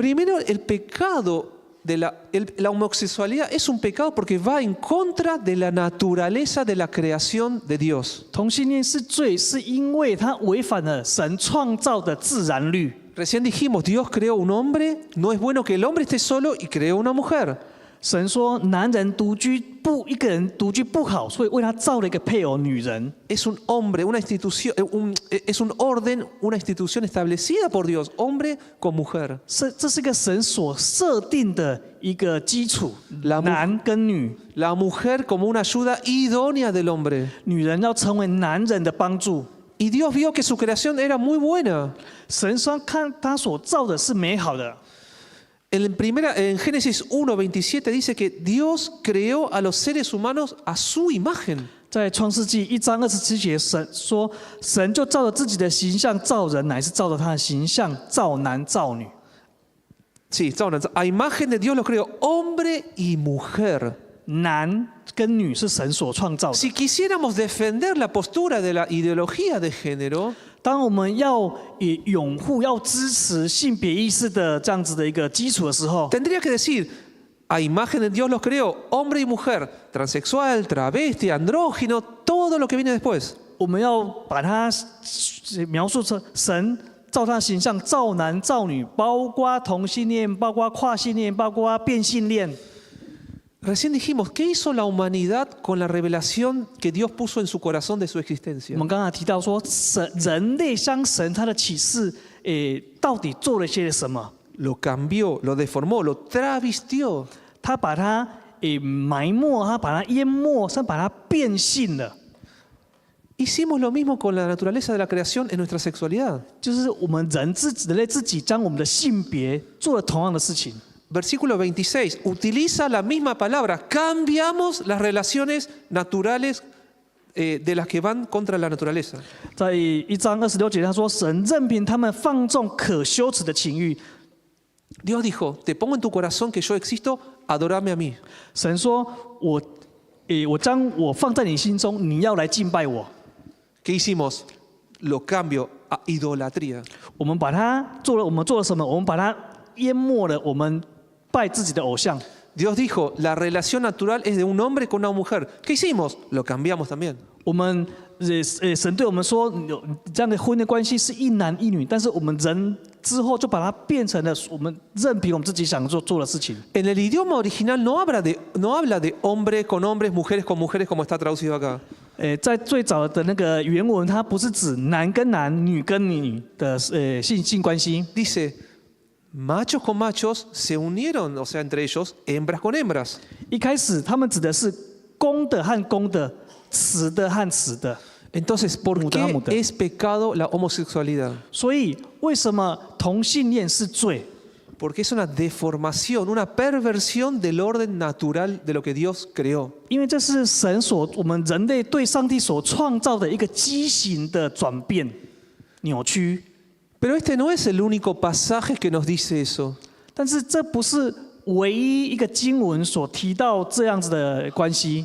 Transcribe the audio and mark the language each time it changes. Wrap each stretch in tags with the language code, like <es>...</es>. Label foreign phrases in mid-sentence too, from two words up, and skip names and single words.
<es>Primero, el pecado de la homosexualidad es un pecado porque va en contra de la naturaleza de la creación de Dios.</es> <zh>同性恋是罪，是因为它违反了神创造的自然律。</zh> <es>Recién dijimos, Dios creó un hombre, no es bueno que el hombre esté solo y creó una mujer.</es> <zh>神说男人独居不一个人独居不好，所以为他造了一个配偶女人。</zh> <es>Es un hombre, una institución, es un orden, una institución establecida por Dios, hombre con mujer.</es> <zh>这是一个神所设定的一个基础， 男跟女，</zh> <es>La mujer como una ayuda idónea del hombre.</es> <zh>女人要成为男人的帮助。</zh> <es>Y Dios vio que su creación era muy buena.</es> <zh>神说看他所造的是美好的。</zh> <es>En Génesis 1:27 dice que Dios creó a los seres humanos a su imagen.</es> <zh>在创世纪1章27节，神说神就照着自己的形象造人，乃是照着他的形象造男造女。</zh> <es>Sí, a imagen de Dios los creó, hombre y mujer.</es> <zh>男跟女是神所创造的。</zh> <es>Si quisiéramos defender la postura de la ideología de género,</es> <zh>当我们要拥护、要支持性别意识的这样子的一个基础的时候，</zh> <es>tendría que decir, a imagen de Dios los creó, hombre y mujer, transexual, travesti, andrógino, todo lo que viene después.</es> <zh>我们要把它描述成神照他的形象造男造女，包括同性恋，包括跨性恋，包括变性恋。</zh> <es>Recién dijimos, ¿qué hizo la humanidad con la revelación que Dios puso en su corazón de su</es> <zh>我</zh> <es>existencia?</es> <zh>们刚才提到说，人类向神他的启示，到底做了些什么？</zh> <es>Lo cambió, lo deformó, lo travestió.</es> <zh>他把它埋没，他把它淹没，甚至把它变性了。</zh> <es>Hicimos lo mismo con la naturaleza de la creación en nuestra sexualidad.</es> <zh>就是我们人类自己将我们的性别做了同样的事情。</zh> <es>Versículo 26, utiliza la misma palabra, cambiamos las relaciones naturales de las que van contra la naturaleza.</es> <zh>在1章26节，他说：“神任凭他们放纵可羞耻的情欲。</zh> <es>Dios dijo, te pongo en tu corazón que yo existo, adorame a mí. ”</es> <zh>神说：“我将我放在你心中，你要来敬拜我。</zh> <es>¿Qué hicimos? Lo cambio a idolatría. ”</es> <zh>我们做了什么？我们把它淹没了，我们拜自己的偶像。</zh> <es>Dios dijo, la relación natural es de un hombre con una mujer. ¿Qué hicimos? Lo cambiamos también.</es> <zh>我们神对我们说，这样的婚姻关系是一男一女，但是我们人之后就把它变成了我们任凭我们自己想做的事情。</zh> <es>En el idioma original no habla de hombre con hombres, mujeres con mujeres, como está traducido acá.</es> <zh>在最早的那个原文，它不是指男跟男、女跟女的性关系。</zh> <es>Dice, machos con machos se unieron, o sea, entre ellos, hembras con hembras.</es> <zh>一开始他们指的是公的和公的，雌的和雌的。</zh> <es>Entonces, ¿por qué es pecado la homosexualidad?</es> <zh>所以为什么同性恋是罪？</zh> <es>Porque es una deformación, una perversión del orden natural de lo que Dios creó.</es> <zh>因为这是神我们人类对上帝所创造的一个畸形的转变、扭曲。</zh> <es>Pero este no es el único pasaje que nos dice eso.</es> <zh>但是这不是唯一一个经文所提到这样子的关系。</zh>